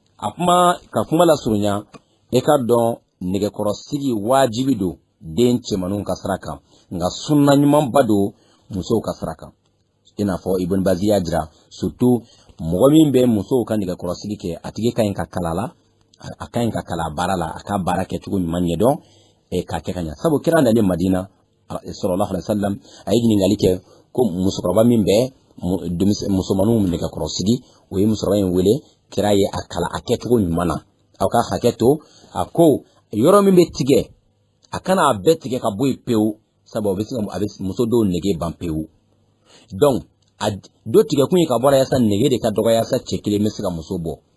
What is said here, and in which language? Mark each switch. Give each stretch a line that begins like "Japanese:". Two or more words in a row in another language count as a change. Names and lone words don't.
Bambara: ka kuma la surunya e ka dɔn nɛgɛkɔrɔsigi wajibi don den cɛmanninw ka sira kan nka sunna ɲumanba don musow ka sira kan i n'a fɔ Ibn Bazi y'a jira surtout mɔgɔ min bɛ musow ka nɛgɛkɔrɔsigi kɛ a tigi ka ɲi ka kala la a ka ɲi ka kala baara la a ka baara kɛcogo ɲuman ɲɛdɔn k'a kɛ ka ɲɛ sabu kira nalen Madina
Arabic: صلى الله عليه وسلم
Bambara: a ye ɲininkali kɛ ko musokɔrɔba min bɛ musomanninw nɛgɛkɔrɔsigi o ye musokɔrɔba in wele kira ye a kala a kɛcogo ɲuman na aw ka hakɛ to a ko yɔrɔ min bɛ tigɛ a kana a bɛɛ tigɛ ka bɔ yen pewu sabu a bɛ muso dɔw nege ban pewu donc a dɔ tigɛ kun ye ka bɔra yasa nege de ka dɔgɔ yasa cɛ kelen bɛ se ka muso bɔ